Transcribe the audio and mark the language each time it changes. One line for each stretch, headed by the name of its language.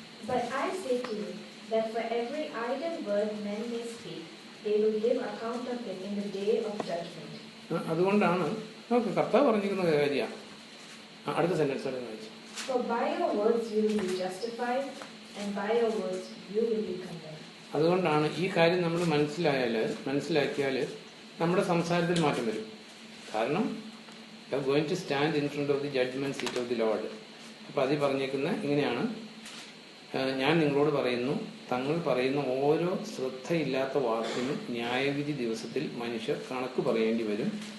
English: But I say to you that for every idle word men may speak, they will give account of it in the day of judgment.
Malayalam: അതുകൊണ്ടാണ് നമുക്ക് കർത്താവ് പറഞ്ഞിരിക്കുന്ന കാര്യമാണ്. അടുത്ത sentence വായിച്ചു.
English: For by your words you will be justified, and by your words you will be condemned.
Malayalam: അതുകൊണ്ടാണ് ഈ കാര്യം നമ്മൾ മനസ്സിലാക്കിയാൽ നമ്മുടെ സംസാരത്തിൽ മാറ്റം വരും. കാരണം
English: You are going to stand in front of the judgement seat of the Lord.
Malayalam: അപ്പോൾ അതിൽ പറഞ്ഞേക്കുന്ന ഇങ്ങനെയാണ്, ഞാൻ നിങ്ങളോട് പറയുന്നു, തങ്ങൾ പറയുന്ന ഓരോ ശ്രദ്ധയില്ലാത്ത വാക്കിനും ന്യായവിധി ദിവസത്തിൽ മനുഷ്യർ കണക്ക് പറയേണ്ടി വരും.